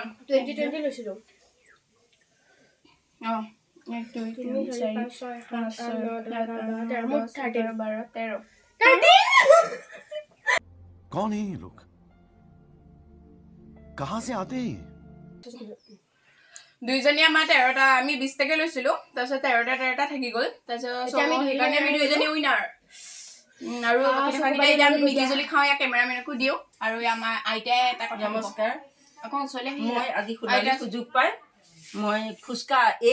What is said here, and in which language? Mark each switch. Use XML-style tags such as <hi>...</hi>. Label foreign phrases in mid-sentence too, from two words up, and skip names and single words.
<as>20 লৈছিলো 1 2 3 4 5 6 7 8 9</as> <hi>कौन है ये लोग कहां से आते हैं</hi> <as>দুইজনী আমাৰ 13টা আমি 20 টাকে লৈছিলো তাৰপিছত 13টা থাকি গল তাৰপিছত সেইকাৰণে আমি দুইজনী উইনাৰ আৰু কথাকিটা আমি মিলিজুলি খাও ইয়া কেমেৰামেনকো দিও আৰু আমাৰ আইতাই এটা কথা নমস্কাৰ আকৌ চলে মই আজি খুলালি সুযোগ পাই মই ফুচকা এই</as>